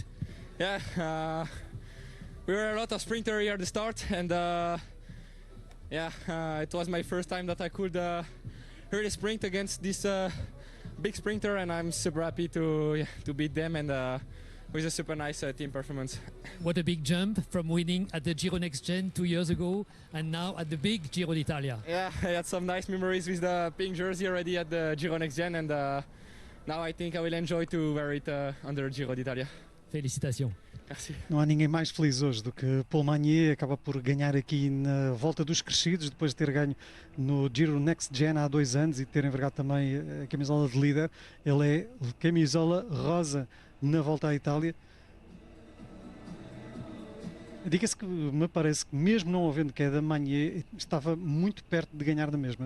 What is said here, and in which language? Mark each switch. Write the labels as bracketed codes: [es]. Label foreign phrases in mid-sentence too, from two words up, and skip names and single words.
[en] Yeah, we were a lot of sprinter here at the start, and it was my first time that I could really sprint against this big sprinter, and I'm super happy to beat them, and with a super nice team performance. What a big jump from winning at the Giro Next Gen 2 years ago and now at the big Giro d'Italia. Yeah, I had some nice memories with the pink jersey already at the Giro Next Gen, and now I think I will enjoy to wear it under Giro d'Italia. [fr] Félicitations. Merci. [pt] Não há ninguém mais feliz hoje do que Paul Magnier. Acaba por ganhar aqui na Volta dos Crescidos, depois de ter ganho no Giro Next Gen há 2 anos e de ter envergado também a camisola de líder. Ele é camisola rosa na Volta à Itália. Diga-se que me parece que, mesmo não havendo queda, Magnier estava muito perto de ganhar da mesma.